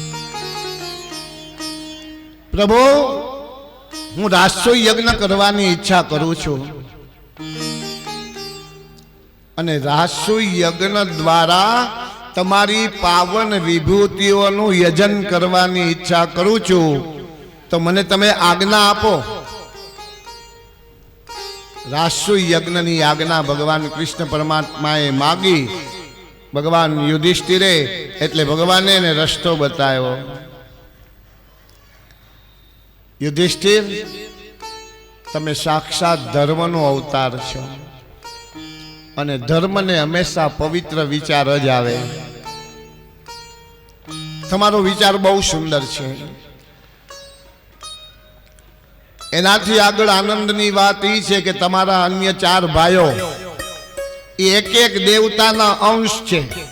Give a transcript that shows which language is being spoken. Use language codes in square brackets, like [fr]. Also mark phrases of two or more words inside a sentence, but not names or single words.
[gu] પ્રભુ, હું રાષ્ટ્રીય યજ્ઞ કરવાની ઈચ્છા કરું છું અને રાષ્ટ્રીય યજ્ઞ દ્વારા તમારી પાવન વિભૂતિઓનું યજન કરવાની ઈચ્છા કરું છું, તો મને તમે આજ્ઞા આપો। રાષ્ટ્રીય યજ્ઞની આજ્ઞા ભગવાન કૃષ્ણ પરમાત્માએ માગી। ભગવાન યુધિષ્ઠિરે એટલે ભગવાને એને રસ્તો બતાવ્યો। યુધિષ્ઠિર, તમે સાક્ષાત ધર્મનો અવતાર છો અને ધર્મ ને હંમેશા પવિત્ર વિચાર જ આવે। તમારો વિચાર બહુ સુંદર છે। એનાથી આગળ આનંદની વાત ઈ છે કે તમારા અન્ય ચાર ભાઈઓ એક એક દેવતાના અંશ છે।